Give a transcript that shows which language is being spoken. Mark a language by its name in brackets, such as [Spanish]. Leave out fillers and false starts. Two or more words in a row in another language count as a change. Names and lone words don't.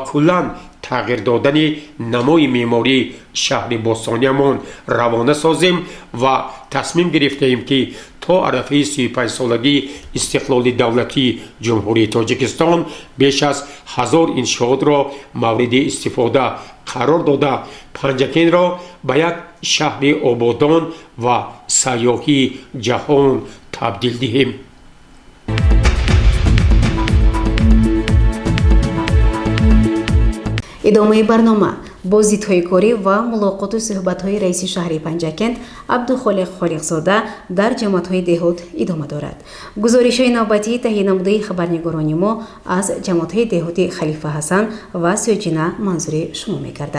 [Persian] کلاً تغییر دادن نمای معماری شهر باستانیمان روانه سازیم و تصمیم گرفتیم که تا عرفه 35 سالگی استقلال دولتی جمهوری تاجیکستان بیش از 1000 انشاءات را مورد استفاده قرار داده پنجکین را به یک شهر آبادان و سیاحی جهان تبدیل دهیم. [Tajik] идомаи барнома. бо зидҳои корӣ ва мулоқоту суҳбатҳои раиси шаҳри Панҷакент Абдухолиқ Холиқзода дар ҷамоатҳои деҳот идома дорад. гузоришҳои навбатии таҳия намудаи хабарнигорони мо аз ҷамоатҳои деҳоти Халифа Ҳасан ва Сёҷина манзури шумо мегардад.